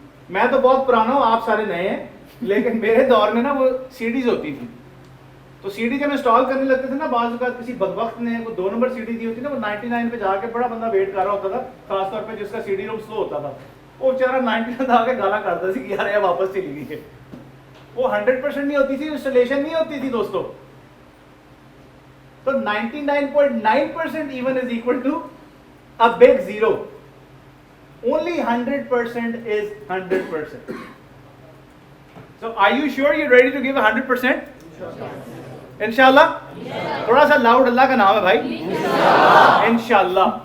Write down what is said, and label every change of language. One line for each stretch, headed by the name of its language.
Hindi: मैं तो बहुत पुराना हूँ, आप सारे नए हैं, लेकिन मेरे दौर में ना वो सीडीज होती थी, तो सीडी जब इंस्टॉल करने लगते थे ना, बाज़ औक़ात किसी बदबख्त ने वो 2 नंबर सीडी दी होती ना, वो 99 पे जाके बड़ा बंदा वेट कर रहा होता था, खासतौर पे जिसका सीडी रोम स्लो होता था, वो बेचारा 99 आके गाला करता थी कि यार ये वापस चली गई है। वो 100% नहीं होती थी, इंस्टॉलेशन नहीं होती थी दोस्तों।
English: तो 99.9% even is equal to a big zero. Only 100% is 100%. So are you sure you're ready to give 100%?
Hindi: इंशाल्लाह। थोड़ा सा लाउड, अल्लाह का नाम है भाई, इंशाल्लाह।